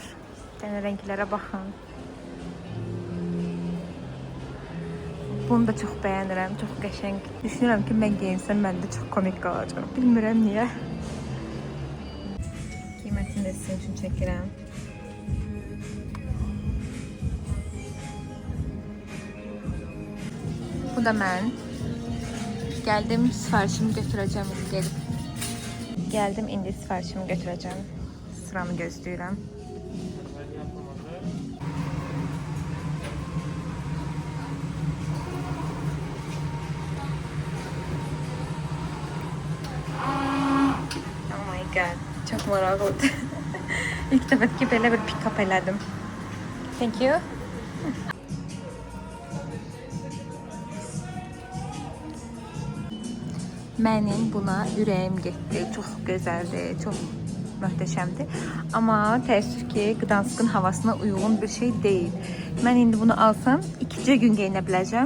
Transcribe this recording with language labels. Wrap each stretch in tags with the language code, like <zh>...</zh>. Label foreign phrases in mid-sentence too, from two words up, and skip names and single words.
<az>Yəni renklərə baxın. Bunu da çox bəyənirəm. Çox qəşəng. Düşünürəm ki, mən geyinsəm məndə çox komik qalacaq. Bilmirəm niyə. Qiymətini də sizin üçün çəkirəm. Bu da mən.</az> <tr>Geldim, sifarişimi götüreceğim gelip. Geldim, indi sifarişimi götüreceğim.</tr> <az>Sıramı gözləyirəm.</az> <en>Oh my god,</en> <az>çok maraqlıdır. İlk dəfə ki belə bir pick-up elədim.</az> <en>Thank you.</en> <az>Mənim buna ürəyim getdi. Çox gözəldir, çox möhtəşəmdir. Amma təəssüf ki, Gdanskın havasına uyğun bir şey deyil. Mən indi bunu alsam, 2-ci gün geyinə biləcəm.</az>